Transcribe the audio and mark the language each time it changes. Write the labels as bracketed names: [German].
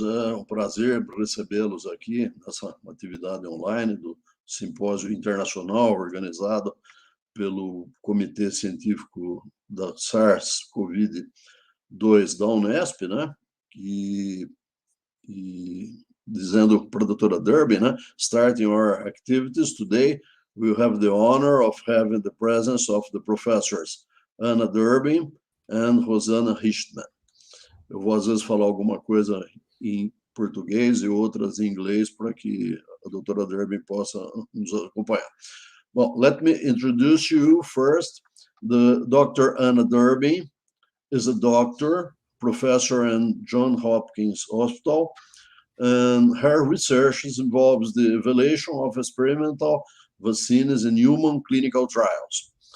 [Portuguese] É um prazer recebê-los aqui nessa atividade online do Simpósio Internacional organizado pelo Comitê Científico da SARS-CoV-2 da Unesp, né? E dizendo para a doutora Derby, né? [English] Starting our activities today, we have the honor of having the presence of the professors Anna Derby and Rosana Richtmann. [Portuguese] Eu vou, às vezes, falar alguma coisa em português e outras em inglês para que a doutora Derby possa nos acompanhar. [English] Well, let me introduce you first. The Dr. Anna Derby is a doctor, professor in Johns Hopkins Hospital, and her research involves the evaluation of experimental vaccines in human clinical trials.